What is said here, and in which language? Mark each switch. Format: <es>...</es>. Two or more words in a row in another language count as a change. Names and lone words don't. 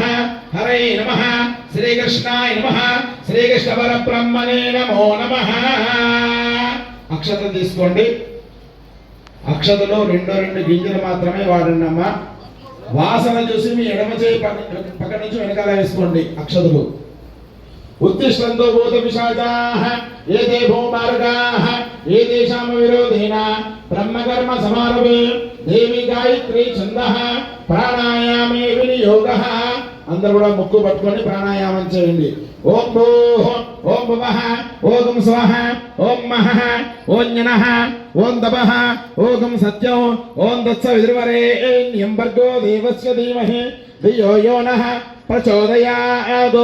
<sa>हरे नमः। श्रीकृष्णाय नमः। श्रीकृष्ण परब्रह्मणे नमो नमः।</sa> <te>అక్షతలు తీసుకోండి। అక్షతలో 2 గింజలు మాత్రమే వాడండి అమ్మా। వాసన చూసి మీ ఎడమ చేయి పక్క నుంచి వెనకాల వేసుకోండి అక్షతలు।</te> <sa>उत्तिष्ठन्तो भूतपिशाचाः एते भूमार्गाः एतेषां विरोधेन ब्रह्मकर्म समारभे देवी गायत्री छन्दः प्राणायामे विनियोगः</sa> <te>అందరూ కూడా ముక్కు పట్టుకొని ప్రాణాయామం చేయండి.</te> <sa>ओं भूः ओं भुवः ओं स्वः ओं महः ओं जनः ओं तपः ओं सत्यं ओं तत्सवितुर्वरेण्यं भर्गो देवस्य धीमहि धियो यो नः प्रचोदयात्.</sa>